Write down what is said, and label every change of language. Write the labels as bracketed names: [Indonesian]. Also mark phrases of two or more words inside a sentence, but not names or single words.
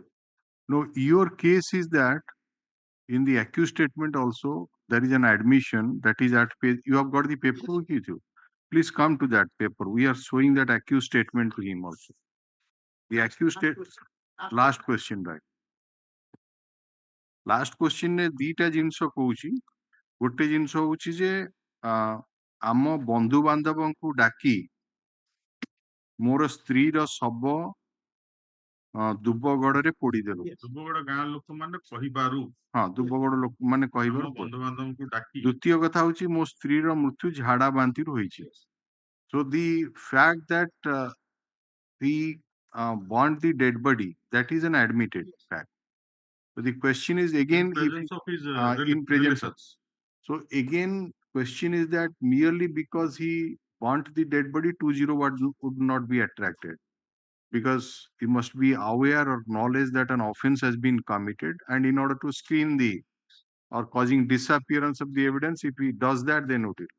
[English] no, your case is that in the accused statement also there is an admission that is at page. You have got the paper with you. Please come to that paper. We are showing that accused statement to him also. The accused statement. Last question, right? Last question is [Odia] ଦିଟା ଜିନିଷ କହୁଛି. ଗୋଟେ ଜିନିଷ ହଉଛି ଯେ ଆମ ବନ୍ଧୁବାନ୍ଧବଙ୍କୁ ଡାକି ମୋର ସ୍ତ୍ରୀର ଶବ ଦୁବଗଡରେ ପୋଡିଦେଲୁ। ଦୁବଗଡ ଗାଁ ଲୋକମାନେ କହିବାରୁ ଦୁବଗଡ ଲୋକମାନେ କହିବାରୁ ବନ୍ଧୁବାନ୍ଧବଙ୍କୁ ଡାକି ଦ୍ୱିତୀୟ କଥା ହଉଛି ମୋ ସ୍ତ୍ରୀର ମୃତ୍ୟୁ ଝାଡା ବାନ୍ତିରୁ ହୋଇଛି। [English] So the fact that he burnt the dead body, that is an admitted fact. So the question is again, in presence of his in presence of. relatives. So again, question is that merely because he burnt the dead body, 201 would not be attracted, because he must be aware or knowledge that an offense has been committed, and in order to screen the or causing disappearance of the evidence, if he does that, then note it.